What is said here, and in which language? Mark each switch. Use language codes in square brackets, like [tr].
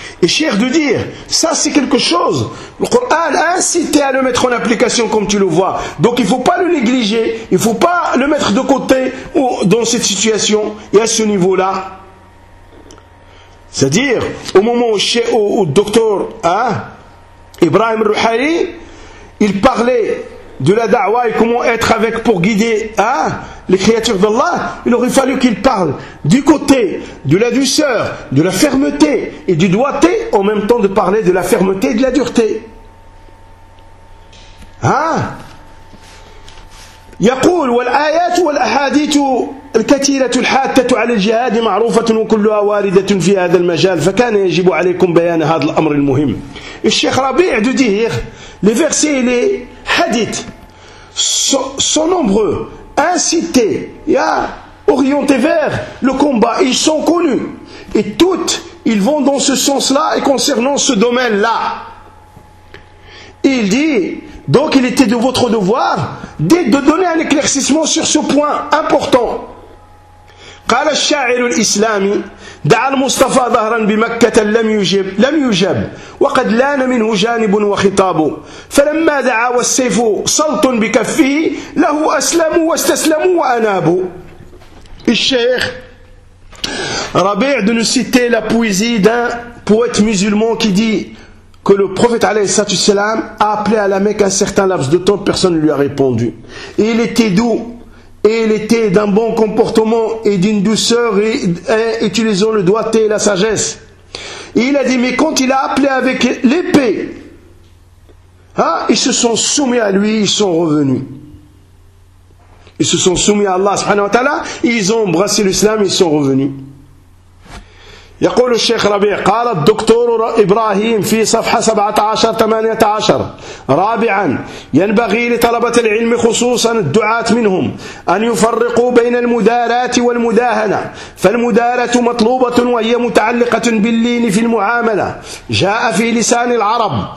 [fr] الشيخ دو دير ça c'est quelque chose, le Coran a incité à le mettre en application comme tu le vois, donc il ne faut pas le négliger, il ne faut pas le mettre de côté ou dans cette situation et à ce niveau là c'est à dire au moment où le docteur Ibrahim Rouhari il parlait de la da'wa et comment être avec pour guider hein, les créatures d'Allah, il aurait fallu qu'il parle du côté de la douceur, de la fermeté et du doigté, en même temps de parler de la fermeté et de la dureté. Hein? [ar] يقول والآيات والأحاديث الكثيرة الحاتة على الجهاد معروفة وكلها واردة في هذا المجال فكان يجب عليكم بيان هذا الأمر المهم. [fr] الشيخ ربيع دو دير les versets et les hadiths sont nombreux, incités, orientés vers le combat, ils sont connus et toutes ils vont dans ce sens là et concernant ce domaine là. Il dit donc il était de votre devoir de donner un éclaircissement sur ce point important. [ar] قال الشاعر الإسلامي دعا المصطفى ظهرا بمكة لم يجب وقد لان منه جانب وخطابه، فلما دعا والسيف صلت بكفه له أسلموا واستسلموا وأنابوا. [fr] الشيخ ربيع دون سيتي لا بويزي دان بويت مسلمان كي دي que le prophète alayhi salatu salam a appelé à la Mecque un certain laps de temps, personne ne lui a répondu. Et il était doux, et il était d'un bon comportement et d'une douceur, et utilisant le doigté et la sagesse. Et il a dit, mais quand il a appelé avec l'épée, hein, ils se sont soumis à lui, ils sont revenus. Ils se sont soumis à Allah subhanahu wa ta'ala, ils ont embrassé l'islam, ils sont revenus. [ar] يقول الشيخ ربيع قال الدكتور إبراهيم في صفحة 17-18 رابعا ينبغي لطلبة العلم خصوصا الدعاة منهم أن يفرقوا بين المدارات والمداهنة، فالمدارة مطلوبة وهي متعلقة باللين في المعاملة، جاء في لسان العرب